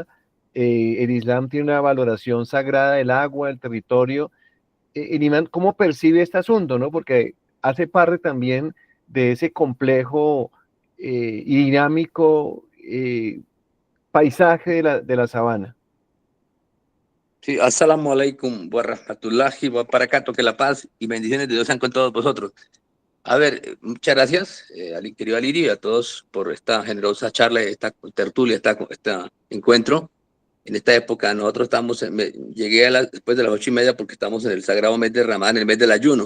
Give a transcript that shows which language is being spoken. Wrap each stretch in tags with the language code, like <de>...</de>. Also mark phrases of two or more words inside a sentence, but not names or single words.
<es>El Islam tiene una valoración sagrada del agua, del territorio. Iván, ¿cómo percibe este asunto, no? Porque hace parte también de ese complejo y dinámico paisaje de la sabana. Sí,</es> <ar>السلام عليكم ورحمة الله وبركاته,</ar> <es>que la paz y bendiciones de Dios sean con todos vosotros. A ver, muchas gracias al querido Alirio y a todos por esta generosa charla, esta tertulia, este encuentro. En esta época nosotros estamos, llegué después de las 8:30 porque estamos en el sagrado mes de Ramadán, el mes del ayuno.</es>